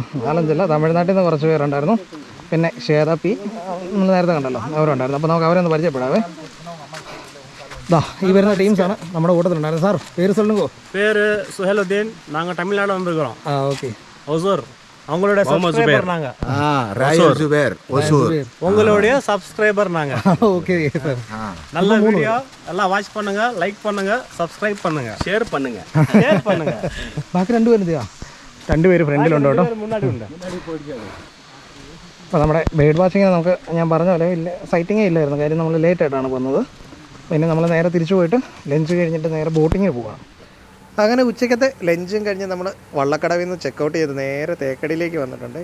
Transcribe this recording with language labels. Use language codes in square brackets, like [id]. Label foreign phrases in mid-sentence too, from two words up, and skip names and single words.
[ml] 4-5 തമിഴ്നാട്ടിൽ നിന്ന് കുറച്ച് പേരുണ്ടായിരുന്നു. പിന്നെ ഷേതാപ്പി നമ്മൾ നേരത്തെ കണ്ടല്ലോ, അവരുണ്ടായിരുന്നു. അപ്പോൾ നമുക്ക് അവരെ ഒന്ന് പരിചയപ്പെടാവേ. ഈ വരുന്ന ടീംസാണ് നമ്മുടെ കൂട്ടത്തിലുണ്ടായിരുന്നു. സാർ പേര് சொல்லுங்க. [ta] பேர் சுஹேலுதீன். நாங்கள் தமிழ்நாடு வந்திருக்கிறோம். ஓகே. ஒசூர். அவங்களுடைய சப்ஸ்கிரைபர் நாங்கள். உங்களுடைய சப்ஸ்கிரைபர் நாங்கள். ஓகே சார். நல்ல வீடியோ எல்லாம் வாட்ச் பண்ணுங்க, லைக் பண்ணுங்க, சப்ஸ்கிரைப் பண்ணுங்க, ஷேர் பண்ணுங்க. [ml] ബാക്കി 2 പേര് എന്തിയാ? 2 പേര് ഫ്രണ്ടിലുണ്ട് കേട്ടോ. [ta] முன்னாடி உண்டு. [ml] അപ്പോൾ നമ്മുടെ [en] bird watching [ml] നമുക്ക് ഞാൻ പറഞ്ഞ പോലെ സൈറ്റിങ്ങേ ഇല്ലായിരുന്നു. കാര്യം നമ്മൾ ലേറ്റായിട്ടാണ് വന്നത്. പിന്നെ നമ്മൾ നേരെ തിരിച്ചു പോയിട്ട് ലഞ്ച് കഴിഞ്ഞിട്ട് നേരെ ബോട്ടിങ്ങിന് പോവാം. അങ്ങനെ ഉച്ചക്കത്തെ ലഞ്ചും കഴിഞ്ഞ് നമ്മൾ വള്ളക്കടവിൽ നിന്ന് ചെക്കൗട്ട് ചെയ്ത് നേരെ തേക്കടിയിലേക്ക് വന്നിട്ടുണ്ട്.